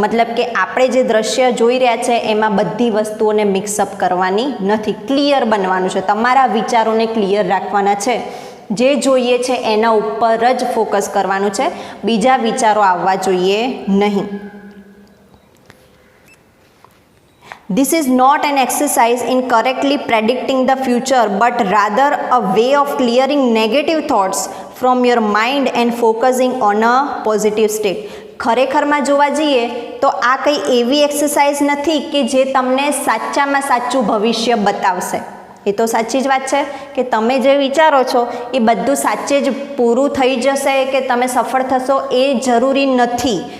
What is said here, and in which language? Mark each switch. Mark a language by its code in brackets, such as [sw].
[gu] મતલબ કે આપણે જે દ્રશ્ય જોઈ રહ્યા છે એમાં બધી વસ્તુઓને મિક્સઅપ કરવાની નથી, ક્લિયર બનવાનું છે. તમારા વિચારોને ક્લિયર રાખવાના છે. જે જોઈએ છે એના ઉપર જ ફોકસ કરવાનું છે, બીજા વિચારો આવવા જોઈએ નહીં. [en] This is not an exercise in correctly predicting the future, but rather a way of clearing negative thoughts from your mind and focusing on a positive state. [gu] ખરેખરમાં જોવા જઈએ તો આ કંઈ એવી એક્સરસાઇઝ નથી કે જે તમને સાચામાં સાચું ભવિષ્ય બતાવશે. એ તો સાચી જ વાત છે કે તમે જે વિચારો છો એ બધું સાચે જ પૂરું થઈ જશે કે તમે સફળ થશો એ જરૂરી નથી.